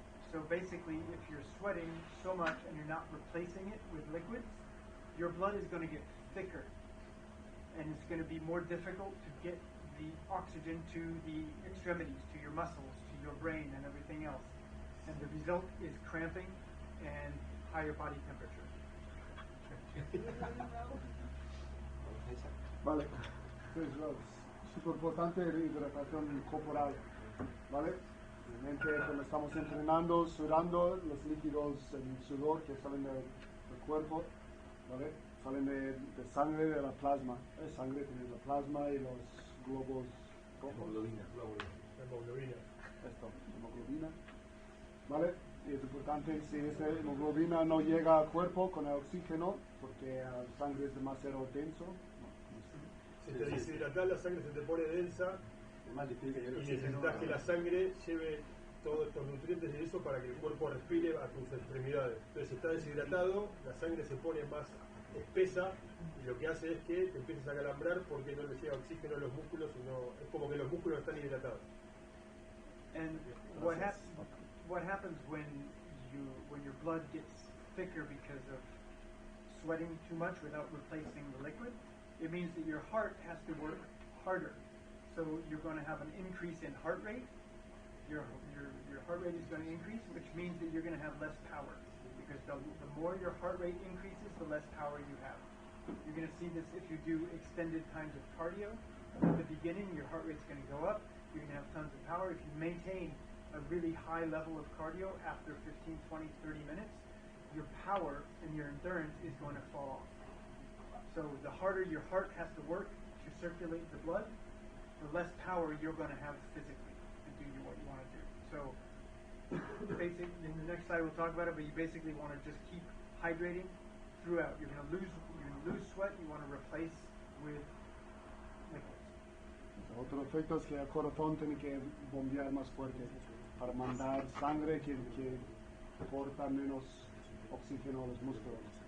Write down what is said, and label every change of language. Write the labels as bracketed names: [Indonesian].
[English] So basically, if you're sweating so much and you're not replacing it with liquids, your blood is going to get thicker, and it's going to be more difficult to get the oxygen to the extremities, to your muscles, to your brain, and everything else. And the result is cramping and higher body temperature. [Spanish] Vale, entonces es súper importante la hidratación corporal, ¿vale? Obviamente cuando estamos entrenando, sudando, los líquidos, el sudor que salen del cuerpo, ¿vale? Salen de sangre, de la plasma. Sangre tiene la plasma y los globos rojos. Hemoglobina. Esto, hemoglobina. ¿Vale? Y es importante si esa hemoglobina no llega al cuerpo con el oxígeno, porque la sangre es demasiado denso. Si te deshidratas, la sangre se te pone densa y necesitas que la sangre lleve todos estos nutrientes y eso para que el cuerpo respire a tus extremidades. Entonces, si estás deshidratado, la sangre se pone más espesa y lo que hace es que te empieces a calambrar porque no le llega oxígeno a los músculos, sino es como que los músculos están hidratados. [English] And what happens when your blood gets thicker because of sweating too much without replacing the liquid? It means that your heart has to work harder. So you're going to have an increase in heart rate. Your heart rate is going to increase, which means that you're going to have less power. Because the more your heart rate increases, the less power you have. You're going to see this if you do extended times of cardio. At the beginning, your heart rate's going to go up. You're going to have tons of power. If you maintain a really high level of cardio after 15, 20, 30 minutes, your power and your endurance is going to fall off. So the harder your heart has to work to circulate the blood, the less power you're going to have physically to do what you want to do. So basically, in the next slide we'll talk about it, but you basically want to just keep hydrating throughout. You're going to lose sweat. You want to replace with liquids. [Spanish] Otro efecto es que el corazón tiene que bombear más fuerte para mandar sangre que aporta menos oxígeno a los músculos.